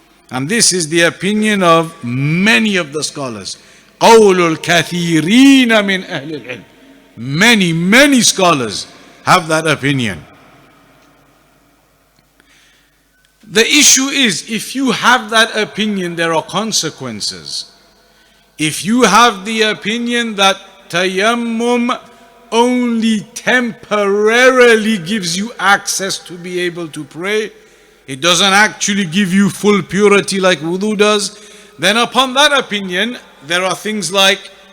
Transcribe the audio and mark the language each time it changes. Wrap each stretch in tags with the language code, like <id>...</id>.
<en>And this is the opinion of many of the scholars.</en> <ar>قول الكثيرين من أهل العلم.</ar> <en>Many scholars have that opinion. The issue is, if you have that opinion, there are consequences. If you have the opinion that tayammum only temporarily gives you access to be able to pray, it doesn't actually give you full purity like wudu does, then upon that opinion, there are things like,</en>